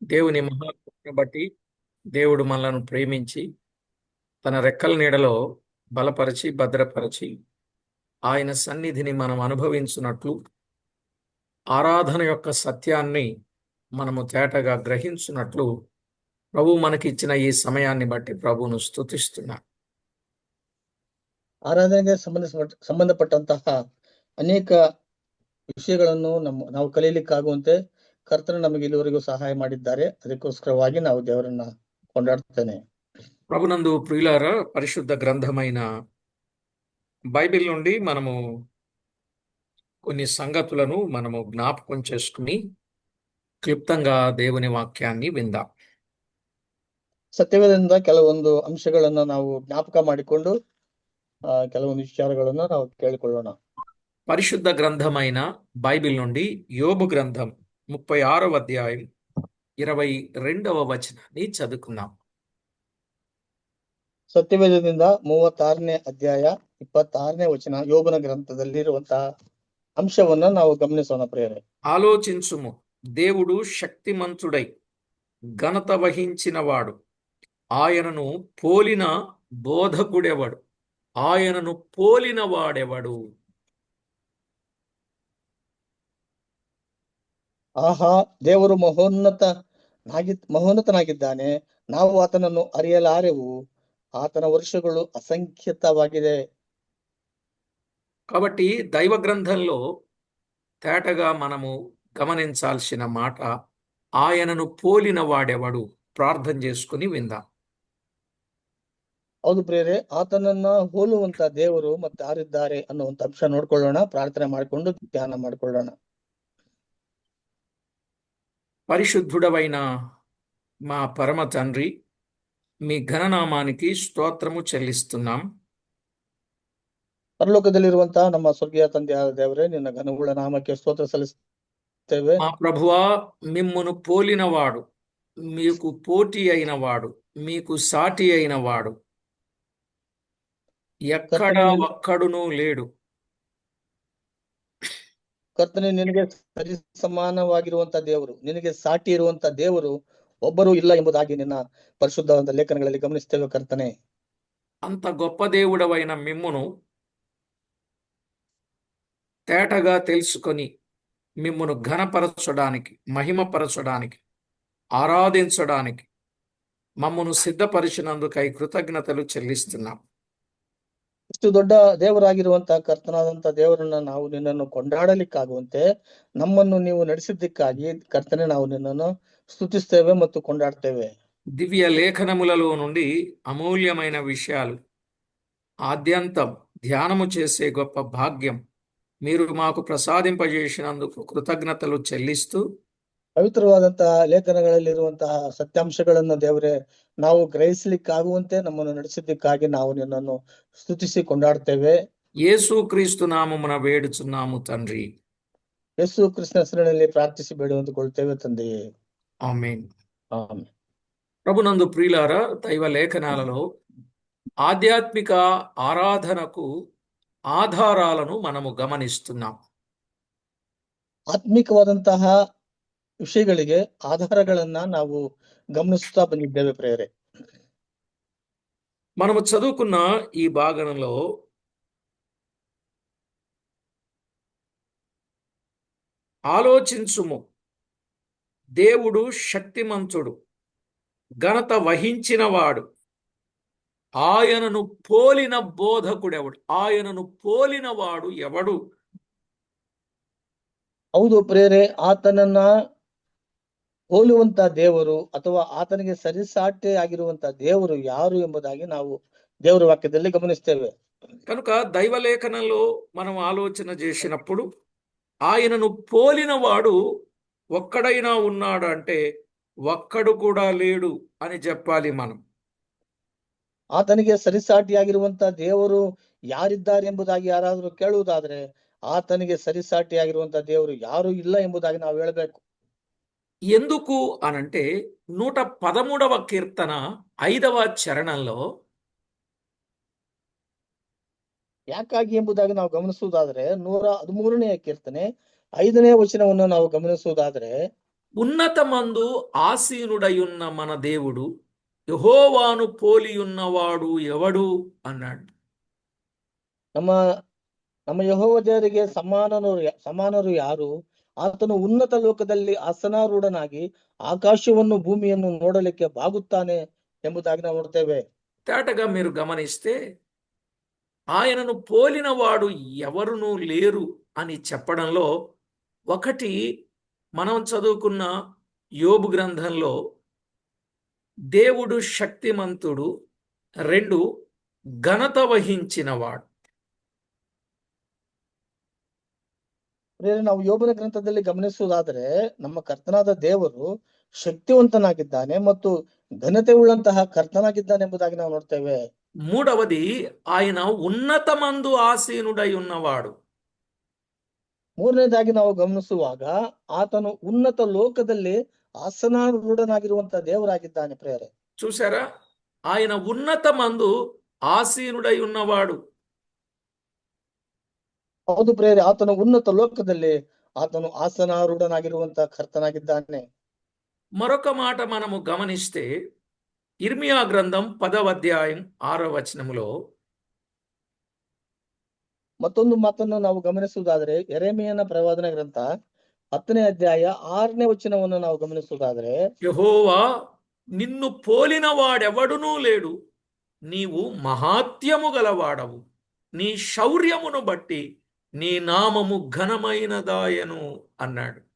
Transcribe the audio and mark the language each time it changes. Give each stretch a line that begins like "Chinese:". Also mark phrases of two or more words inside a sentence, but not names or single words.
Telugu: దేవుని మహాకృపను బట్టి దేవుడు మనలను ప్రేమించి తన రెక్కల నీడలో బలపరిచి భద్రపరిచి ఆయన సన్నిధిని మనం అనుభవించున్నట్లు ఆరాధన యొక్క సత్యాన్ని మనము తేటగా గ్రహించున్నట్లు ప్రభు మనకిచ్చిన ఈ సమయాన్ని బట్టి ప్రభువును స్తుతిస్తున్నా.
Kannada: ಆರಾಧನೆಗೆ ಸಂಬಂಧಪಟ್ಟಂತಹ ಅನೇಕ ವಿಷಯಗಳನ್ನು ನಾವು ಕಲಿಯಲಿಕ್ಕಾಗುವಂತೆ ಕರ್ತನು ನಮಗೆ ಇಲ್ಲಿವರೆಗೂ ಸಹಾಯ ಮಾಡಿದ್ದಾರೆ. ಅದಕ್ಕೋಸ್ಕರವಾಗಿ ನಾವು ದೇವರನ್ನ ಕೊಂಡಾಡ್ತೇನೆ.
Telugu: ప్రభునందు ప్రియులార, పరిశుద్ధ గ్రంథమైన బైబిల్ నుండి మనము కొన్ని సంగతులను మనము జ్ఞాపకం చేసుకుని క్లుప్తంగా దేవుని వాక్యాన్ని విందాం.
Kannada: ಸತ್ಯವೇದದಿಂದ ಕೆಲವೊಂದು ಅಂಶಗಳನ್ನ ನಾವು ಜ್ಞಾಪಕ ಮಾಡಿಕೊಂಡು ಕೆಲವೊಂದು ವಿಚಾರಗಳನ್ನ ನಾವು ಕೇಳಿಕೊಳ್ಳೋಣ.
Telugu: పరిశుద్ధ గ్రంథమైన బైబిల్ నుండి యోబు గ్రంథం 36వ అధ్యాయం 22వ వచనాన్ని చదువుకుందాం.
Kannada: ಸತ್ಯವೇದದಿಂದ 36ನೇ ಅಧ್ಯಾಯ 26ನೇ ವಚನ ಯೋಬನ ಗ್ರಂಥದಲ್ಲಿರುವಂತಹ ಅಂಶವನ್ನ ನಾವು ಗಮನಿಸೋಣ ಪ್ರಿಯರೇ.
Telugu: ఆలోచించుము, దేవుడు శక్తిమంతుడై ఘనత వహించినవాడు, ఆయనను పోలిన బోధకుడెవడు, ఆయనను పోలిన వాడెవడు.
Kannada: ಆಹಾ, ದೇವರು ಮಹೋನ್ನತನಾಗಿದ್ದಾನೆ, ನಾವು ಆತನನ್ನು ಅರಿಯಲಾರೆವು, ಆತನ ವರ್ಷಗಳು అసంఖ్యతವಾಗಿದೆ.
Telugu: కాబట్టి దైవ గ్రంథంలో తేటగా మనము గమనించాల్సిన మాట, ఆయనను పోలిన వాడెవడు. ప్రార్థన చేసుకుని విందాం.
Kannada: ಹೌದು ಪ್ರಿಯರೇ, ಆತನನ್ನ ಹೋಲುವಂತ ದೇವರು ಮತ್ತೆ ಯಾರಿದ್ದಾರೆ ಅನ್ನುವಂತ ಅಂಶ ನೋಡ್ಕೊಳ್ಳೋಣ. ಪ್ರಾರ್ಥನೆ ಮಾಡಿಕೊಂಡು ಧ್ಯಾನ ಮಾಡಿಕೊಳ್ಳೋಣ.
Telugu: పరిశుద్ధుడవైన మా పరమ తండ్రి, మీ ఘననామానికి స్తోత్రము చెల్లిస్తున్నాం.
Kannada: ಪರಲೋಕದಲ್ಲಿರುವಂತಹ ನಮ್ಮ ಸ್ವರ್ಗೀಯ ತಂದೆಯಾದ ದೇವರೇ, ನಿನ್ನ ಘನವುಳ್ಳ ನಾಮಕ್ಕೆ ಸ್ತೋತ್ರ ಸಲ್ಲಿಸುತ್ತೇವೆ.
Telugu: మా ప్రభువా, మిమ్మును పోలినవాడు, మీకు పోటీ అయినవాడు, మీకు సాటి అయినవాడు ఎక్కడ ఒక్కడునూ లేడు.
Kannada: ಕರ್ತನೆ, ನಿನಗೆ ಸರಿ ಸಮಾನವಾಗಿರುವಂತ ದೇವರು, ನಿನಗೆ ಸಾಟಿ ಇರುವಂತ ದೇವರು ಒಬ್ಬರು ಇಲ್ಲ ಎಂಬುದಾಗಿ ನಿನ್ನ ಪರಿಶುದ್ಧವಾದ ಲೇಖನಗಳಲ್ಲಿ ಗಮನಿಸ್ತೇವೆ. ಕರ್ತನೆ,
Telugu: అంత గొప్ప దేవుడవైన మిమ్మును తేటగా తెలుసుకొని మిమ్మును ఘనపరచడానికి, మహిమపరచడానికి, ఆరాధించడానికి మమ్మను సిద్ధపరిచినందుకై కృతజ్ఞతలు చెల్లిస్తున్నాం.
Kannada: ಇಷ್ಟು ದೊಡ್ಡ ದೇವರಾಗಿರುವಂತಹ ಕರ್ತನಾದಂತ ದೇವರನ್ನ ನಾವು ನಿನ್ನನ್ನು ಕೊಂಡಾಡಲಿಕ್ಕಾಗುವಂತೆ ನಮ್ಮನ್ನು ನೀವು ನಡೆಸಿದ್ದಕ್ಕಾಗಿ ಕರ್ತನೆ, ನಾವು ನಿನ್ನನ್ನು ಸ್ತುತಿಸ್ತೇವೆ ಮತ್ತು ಕೊಂಡಾಡ್ತೇವೆ.
Telugu: దివ్య లేఖనములలో నుండి అమూల్యమైన విషయాలు ఆద్యంతం ధ్యానము చేసే గొప్ప భాగ్యం మీరు మాకు ప్రసాదింపజేసినందుకు కృతజ్ఞతలు చెల్లిస్తూ,
Kannada: ಪವಿತ್ರವಾದಂತಹ ಲೇಖನಗಳಲ್ಲಿರುವಂತಹ ಸತ್ಯಾಂಶಗಳನ್ನು ದೇವರೇ ನಾವು ಗ್ರಹಿಸಲಿಕ್ಕಾಗುವಂತೆ ನಮ್ಮನ್ನು ನಡೆಸಿದ್ದಕ್ಕಾಗಿ ನಾವು ನಿನ್ನನ್ನು ಸ್ತುತಿಸಿ ಕೊಂಡಾಡ್ತೇವೆ.
Telugu: యేసు క్రీస్తు నామమున వేడుచున్నాము తండ్రి.
Kannada: ಯೇಸು ಕ್ರಿಸ್ತನ ಹೆಸರಿನಲ್ಲಿ ಪ್ರಾರ್ಥಿಸಿ ಬೇಡುವಂತುಕೊಳ್ತೇವೆ ತಂದೆಯೇ,
Telugu: ఆమేన్.
Kannada: ಆಮೆನ್.
Telugu: ప్రభునందు ప్రియులారా, దైవ లేఖనాలలో ఆధ్యాత్మిక ఆరాధనకు ఆధారాలను మనము గమనిస్తున్నాం.
Kannada: ಆತ್ಮಿಕವಾದಂತಹ ವಿಷಯಗಳಿಗೆ ಆಧಾರಗಳನ್ನ ನಾವು ಗಮನಿಸುತ್ತಾ ಬಂದಿದ್ದೇವೆ ಪ್ರೇರೆ.
Telugu: మనము చదువుకున్న ఈ భాగంలో ఆలోచించుము, దేవుడు శక్తిమంతుడు, ఘనత వహించినవాడు, ఆయనను పోలిన బోధకుడెవడు, ఆయనను పోలినవాడు ఎవడు.
Kannada: ಹೌದು ಪ್ರೇರೆ, ಆತನನ್ನ ಹೋಲುವಂತ ದೇವರು ಅಥವಾ ಆತನಿಗೆ ಸರಿಸಾಟಿ ಆಗಿರುವಂತ ದೇವರು ಯಾರು ಎಂಬುದಾಗಿ ನಾವು ದೇವರ ವಾಕ್ಯದಲ್ಲಿ ಗಮನಿಸ್ತೇವೆ.
Telugu: కనుక దైవలేఖనంలో మనం ఆలోచన చేసినప్పుడు ఆయనను పోలినవాడు ఒక్కడైనా ఉన్నాడు అంటే ఒక్కడు కూడా లేడు అని చెప్పాలి మనం.
Kannada: ಆತನಿಗೆ ಸರಿಸಾಟಿಯಾಗಿರುವಂತ ದೇವರು ಯಾರಿದ್ದಾರೆ ಎಂಬುದಾಗಿ ಯಾರಾದರೂ ಕೇಳುವುದಾದ್ರೆ ಆತನಿಗೆ ಸರಿಸಾಟಿಯಾಗಿರುವಂತ ದೇವರು ಯಾರು ಇಲ್ಲ ಎಂಬುದಾಗಿ ನಾವು ಹೇಳಬೇಕು.
Telugu: ఎందుకు అనంటే 113వ కీర్తన 5వ చరణంలో,
Kannada: ಯಾಕಾಗಿ ಎಂಬುದಾಗಿ ನಾವು ಗಮನಿಸುವುದಾದ್ರೆ 113ನೇ ಕೀರ್ತನೆ 5ನೇ ವಚನವನ್ನು ನಾವು ಗಮನಿಸುವುದಾದ್ರೆ,
Telugu: ఉన్నతమందు ఆసీనుడయున్న మన దేవుడు యెహోవాను పోలియున్నవాడు ఎవడు అన్నాడు.
Kannada: ನಮ್ಮ ನಮ್ಮ ಯೆಹೋವ ದೇವರಿಗೆ ಸಮಾನರು ಯಾರು? ಆತನು ಉನ್ನತ ಲೋಕದಲ್ಲಿ ಆಸನಾರೂಢನಾಗಿ ಆಕಾಶವನ್ನು ಭೂಮಿಯನ್ನು ನೋಡಲಿಕ್ಕೆ ಬಾಗುತ್ತಾನೆ ಎಂಬುದಾಗಿ ನಾವು ನೋಡ್ತೇವೆ.
Telugu: తేటగా మీరు గమనిస్తే ఆయనను పోలినవాడు ఎవరునూ లేరు అని చెప్పడంలో ఒకటి మనం చదువుకున్న యోబు గ్రంథంలో దేవుడు శక్తిమంతుడు, 2 ఘనత వహించినవాడు.
Kannada: ನಾವು ಯೋಬನ ಗ್ರಂಥದಲ್ಲಿ ಗಮನಿಸುವುದಾದರೆ ನಮ್ಮ ಕರ್ತನಾದ ದೇವರು ಶಕ್ತಿವಂತನಾಗಿದ್ದಾನೆ ಮತ್ತು ಘನತೆ ಉಳ್ಳಂತಹ ಕರ್ತನಾಗಿದ್ದಾನೆ ಎಂಬುದಾಗಿ ನಾವು ನೋಡ್ತೇವೆ.
Telugu: మూడవది ఆయన ఉన్నతమందు ఆసీనుడై ఉన్నవాడు.
Kannada: ಮೂರನೇದಾಗಿ ನಾವು ಗಮನಿಸುವಾಗ ಆತನು ಉನ್ನತ ಲೋಕದಲ್ಲಿ ಆಸನಾರೂಢನಾಗಿರುವಂತಹ ದೇವರಾಗಿದ್ದಾನೆ. ಪ್ರೇರೆ
Telugu: చూసారా, ఆయన ఉన్నతమందు ఆసీనుడై ఉన్నవాడు.
Kannada: ಹೌದು ಪ್ರೇರೆ, ಆತನು ಉನ್ನತ ಲೋಕದಲ್ಲಿ ಆತನು ಆಸನಾರೂಢನಾಗಿರುವಂತಹ ಕರ್ತನಾಗಿದ್ದಾನೆ.
Telugu: మరొక మాట మనము గమనిస్తే ఇర్మియా గ్రంథం 10వ అధ్యాయం 6వ వచనములో
Kannada: ಮತ್ತೊಂದು ಮಾತನ್ನು ನಾವು ಗಮನಿಸುವುದಾದ್ರೆ ಯೆರೆಮೀಯನ ಪ್ರವಾದನ ಗ್ರಂಥ 10ನೇ ಅಧ್ಯಾಯ 6ನೇ ವಚನವನ್ನು ನಾವು ಗಮನಿಸುವುದಾದ್ರೆ,
Telugu: యెహోవా నిన్ను పోలిన వాడెవడునూ లేడు, నీవు మహాత్యము గలవాడవు, నీ శౌర్యమును బట్టి నీ నామము ఘనమైనదాయను అన్నాడు.